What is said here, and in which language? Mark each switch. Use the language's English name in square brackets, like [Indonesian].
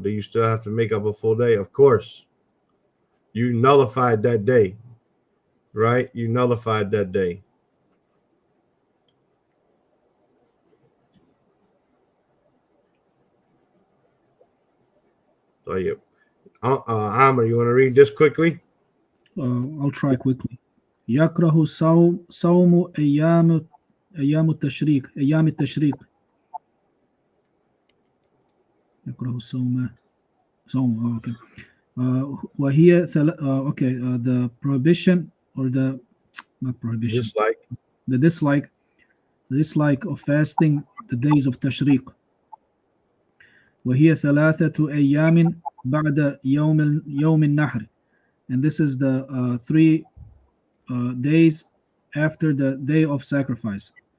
[English] Do you still have to make up a full day? Of course. You nullified that day, right? You nullified that day. So yeah. Amr, you want to read this quickly? I'll try quickly. [Arabic] يكره صوم أيام التشريق يكره صوم okay. وهي [English] okay, the prohibition or the not prohibition, the dislike of fasting the days of tashriq. [Arabic] وهي 3 أيام بعد يوم النحر, [English] and this is the 3 days after the day of sacrifice.